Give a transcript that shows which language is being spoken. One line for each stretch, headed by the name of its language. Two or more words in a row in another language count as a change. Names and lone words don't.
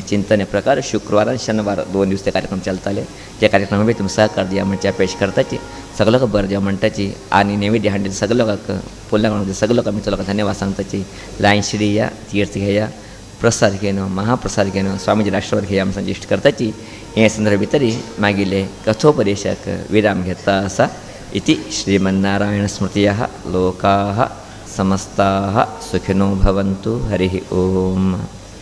Konkani: चिंतन प्रकार शुक्रवार आनी शेनवार 2 दीस ते कार्यक्रम चलताले त्या कार्यक्रमाक बी तुमी सहकार दिया म्हणजे अपेक्षा करताची सगळ्याक बरें देव म्हणटाची आनी नैवेद्य हाडले सगळ्या लोकांक पुल्ला म्हणून सगळ्या लोकांक मित्र लोकांक धन्यवाद सांगताची लायन श्री या तीर्थ घेया प्रसाद घेनो महाप्रसाद घेनो स्वामीजी आशिर्वाद घेया आमचे इश्ट करताची हे संदर्भ भितर मागिल्ले कथोपदेशाक विराम घेता आसा
Sanskrit: इति श्रीमन्नारायण स्मृतयः लोकाः समस्ताः सुखिनो भवन्तु हरिः ओम।